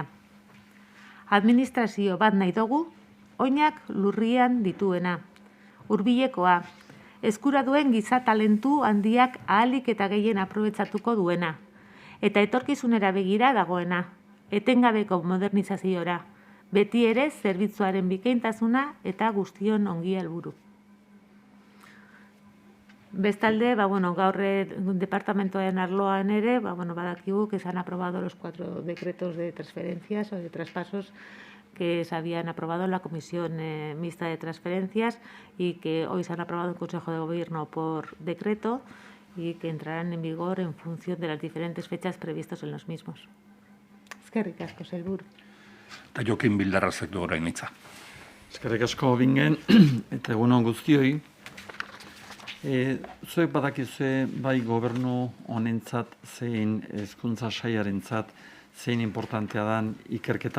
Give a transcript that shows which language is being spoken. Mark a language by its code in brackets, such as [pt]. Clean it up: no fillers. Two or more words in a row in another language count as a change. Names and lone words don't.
[eu] Administrazio bat nahi dugu, oinak lurrian dituena, hurbilekoa, eskura duen giza talentu handiak ahalik eta gehien aprobetxatuko duena, eta etorkizunera begira dagoena, etengabeko modernizaziora, beti ere zerbitzuaren bikaintasuna eta guztion ongi helburu. Bestalde, gaur departamentoen arloan ere, badakigu [es] que se han aprobado los 4 decretos de transferencias o de traspasos que se habían aprobado en la Comisión Mixta de Transferencias y que hoy se han aprobado en el Consejo de Gobierno por decreto y que entrarán en vigor en función de las diferentes fechas previstas en los mismos. [eu] Eskerrik asko, sailburu. Eta Jokin Bildarrazek du orain hitza. Eskerrik asko bingen, eta egun on guztioi. Zuek badakizue bai gobernu honentzat zein hezkuntza sailarentzat zein importantea dan ikerketa.